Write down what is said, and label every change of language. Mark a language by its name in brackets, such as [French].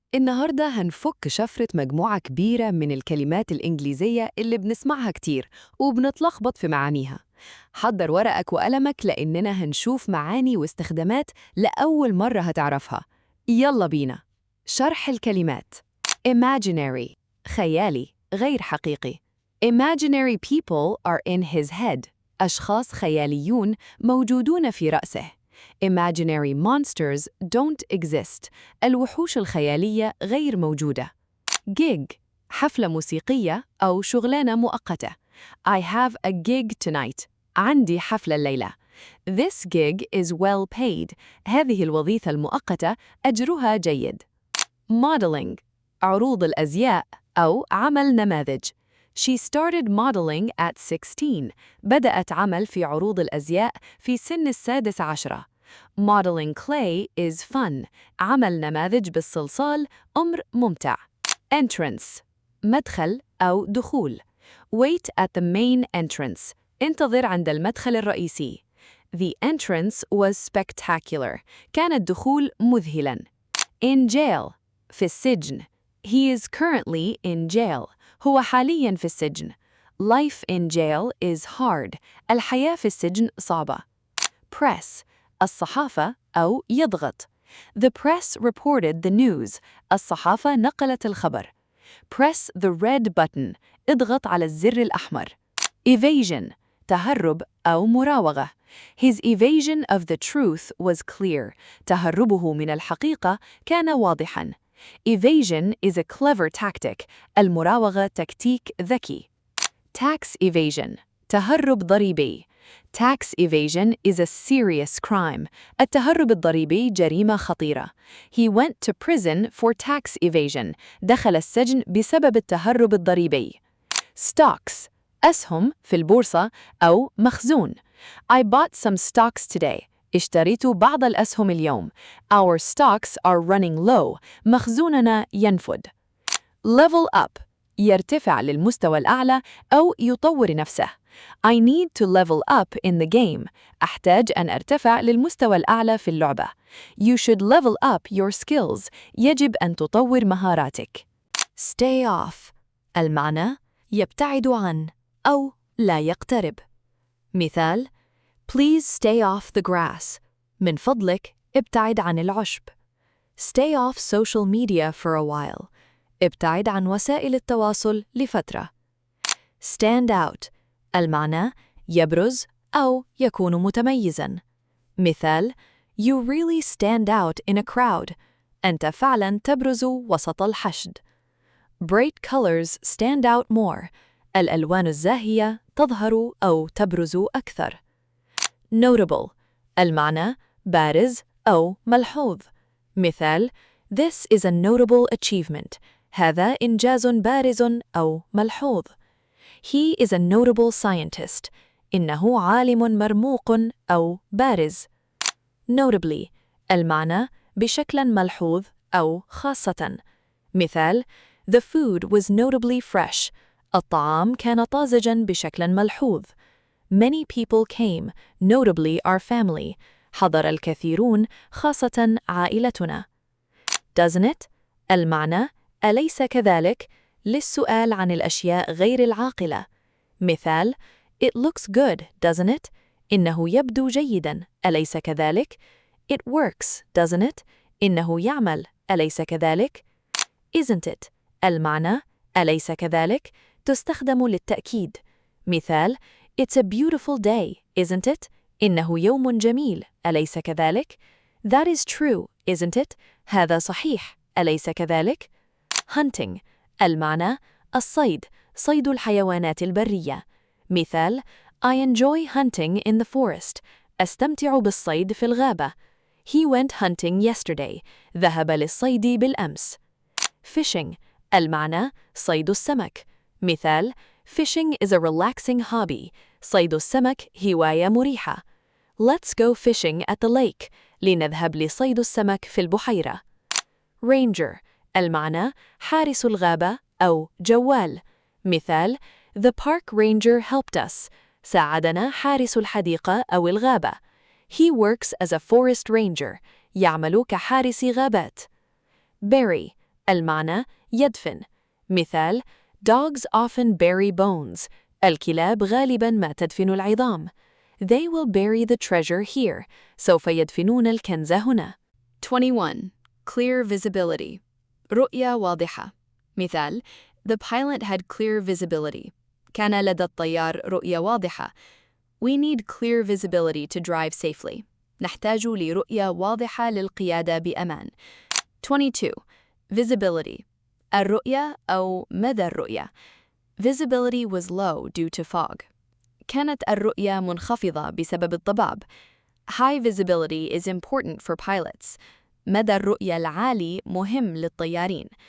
[Arabic] النهاردة هنفك شفرة مجموعة كبيرة من الكلمات الإنجليزية اللي بنسمعها كتير وبنتلخبط في معانيها. حضر ورقك وقلمك لأننا هنشوف معاني واستخدامات لأول مرة هتعرفها. يلا بينا. شرح الكلمات. Imaginary خيالي غير حقيقي. [English] Imaginary people are in his head. [Arabic] أشخاص خياليون موجودون في رأسه. [English] Imaginary monsters don't exist. [Arabic] الوحوش الخيالية غير موجودة. Gig حفلة موسيقية أو شغلانة مؤقتة. [English] I have a gig tonight. [Arabic] عندي حفلة الليلة. [English] This gig is well paid. [Arabic] هذه الوظيفة المؤقتة أجرها جيد. Modeling عروض الأزياء أو عمل نماذج. [English] She started modeling at 16. [Arabic] بدأت عمل في عروض الأزياء في سن 16. [English] Modeling clay is fun. [Arabic] عمل نماذج بالصلصال أمر ممتع. Entrance مدخل أو دخول. [English] Wait at the main entrance. [Arabic] انتظر عند المدخل الرئيسي. [English] The entrance was spectacular. [Arabic] كان الدخول مذهلاً. In jail في السجن. [English] He is currently in jail. [Arabic] هو حالياً في السجن. [English] Life in jail is hard. [Arabic] الحياة في السجن صعبة. Press الصحافة أو يضغط. [English] The press reported the news. [Arabic] الصحافة نقلت الخبر. [English] Press the red button. [Arabic] اضغط على الزر الأحمر. Evasion تهرب أو مراوغة. [English] His evasion of the truth was clear. [Arabic] تهربه من الحقيقة كان واضحاً. [English] Evasion is a clever tactic. [Arabic] المراوغة تكتيك ذكي. Tax evasion تهرب ضريبي. [English] Tax evasion is a serious crime. [Arabic] التهرب الضريبي جريمة خطيرة. [English] He went to prison for tax evasion. [Arabic] دخل السجن بسبب التهرب الضريبي. Stocks أسهم في البورصة أو مخزون. [English] I bought some stocks today. [Arabic] اشتريت بعض الأسهم اليوم. [English] Our stocks are running low. [Arabic] مخزوننا ينفد. Level up يرتفع للمستوى الأعلى أو يطور نفسه. [English] I need to level up in the game. [Arabic] أحتاج أن أرتفع للمستوى الأعلى في اللعبة. [English] You should level up your skills. [Arabic] يجب أن تطور مهاراتك. Stay off المعنى يبتعد عن أو لا يقترب. [English] مثال Please stay off the grass. [Arabic] من فضلك ابتعد عن العشب. [English] Stay off social media for a while. [Arabic] ابتعد عن وسائل التواصل لفترة. Stand out المعنى يبرز أو يكون متميزاً. [English] مثال You really stand out in a crowd. [Arabic] أنت فعلاً تبرز وسط الحشد. [English] Bright colors stand out more. [Arabic] الألوان الزاهية تظهر أو تبرز أكثر. Notable المعنى بارز أو ملحوظ. [English] مثال This is a notable achievement. [Arabic] هذا إنجاز بارز أو ملحوظ. [English] He is a notable scientist. [Arabic] إنه عالم مرموق أو بارز. Notably المعنى بشكل ملحوظ أو خاصة. [English] مثال The food was notably fresh. [Arabic] الطعام كان طازجاً بشكل ملحوظ. [English] Many people came, notably our family. [Arabic] حضر الكثيرون خاصة عائلتنا. Doesn't it المعنى أليس كذلك؟ للسؤال عن الأشياء غير العاقلة. مثال [English] It looks good, doesn't it؟ [Arabic] إنه يبدو جيداً، أليس كذلك؟ [English] It works, doesn't it؟ [Arabic] إنه يعمل، أليس كذلك؟ Isn't it المعنى أليس كذلك؟ تستخدم للتأكيد. مثال [English] It's a beautiful day, isn't it؟ [Arabic] إنه يوم جميل، أليس كذلك؟ [English] That is true, isn't it؟ [Arabic] هذا صحيح، أليس كذلك؟ Hunting المعنى الصيد، صيد الحيوانات البرية. [English] مثال I enjoy hunting in the forest. [Arabic] أستمتع بالصيد في الغابة. [English] He went hunting yesterday. [Arabic] ذهب للصيد بالأمس. Fishing المعنى صيد السمك. [English] مثال Fishing is a relaxing hobby. [Arabic] صيد السمك هواية مريحة. [English] Let's go fishing at the lake. [Arabic] لنذهب لصيد السمك في البحيرة. Ranger المعنى حارس الغابة أو جوال. [English] مثال The park ranger helped us. [Arabic] ساعدنا حارس الحديقة أو الغابة. [English] He works as a forest ranger. [Arabic] يعمل كحارس غابات. bury المعنى يدفن. [English] مثال Dogs often bury bones. [Arabic] الكلاب غالباً ما تدفن العظام. [English] They will bury the treasure here. [Arabic] سوف يدفنون الكنز هنا. 21. Clear visibility. رؤية واضحة. [English] مثال The pilot had clear visibility. [Arabic] كان لدى الطيار رؤية واضحة. [English] We need clear visibility to drive safely. [Arabic] نحتاج لرؤية واضحة للقيادة بأمان. 22. Visibility. الرؤية أو مدى الرؤية. [English] Visibility was low due to fog. [Arabic] كانت الرؤية منخفضة بسبب الضباب. [English] High visibility is important for pilots. [Arabic] مدى الرؤية العالي مهم للطيارين.